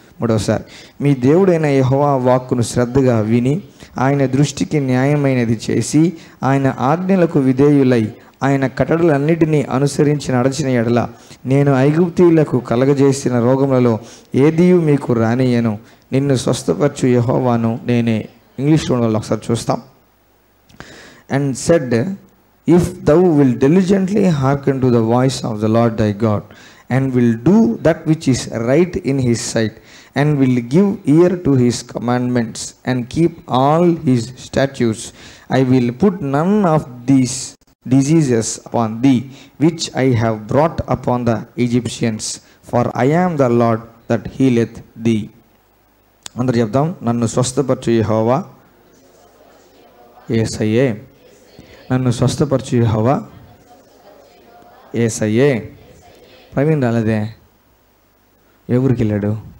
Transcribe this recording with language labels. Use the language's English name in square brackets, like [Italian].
[Telugu] మూడవసారి, మీ దేవుడైన యెహోవా వాక్కును శ్రద్ధగా విని ఆయన దృష్టికి న్యాయమైనది చేసి ఆయన ఆజ్ఞలకు విధేయులై ఆయన కట్టడలన్నిటినీ అనుసరించి నడిచిన ఎడల నేను ఐగుప్తీయులకు కలగజేసిన రోగములలో ఏదియు మీకు రానియను, నిన్ను స్వస్థపరచు యెహోవాను నేనే. ఇంగ్లీష్లో వాళ్ళు ఒకసారి చూస్తాం. [English] And said, if thou will diligently hearken to the voice of the Lord thy God, and will do that which is right in his sight, and will give ear to his commandments, and keep all his statutes, I will put none of these diseases upon thee, which I have brought upon the Egyptians, for I am the Lord that healeth thee. [Telugu] అందరు చెప్దాం, నన్ను స్వస్థపరచు యెహోవా యేసయ్యే. నన్ను స్వస్థపరచు యెహోవా యేసయ్యే. ప్రవీణ్ రాలేదే, ఎవరికి వెళ్ళాడు?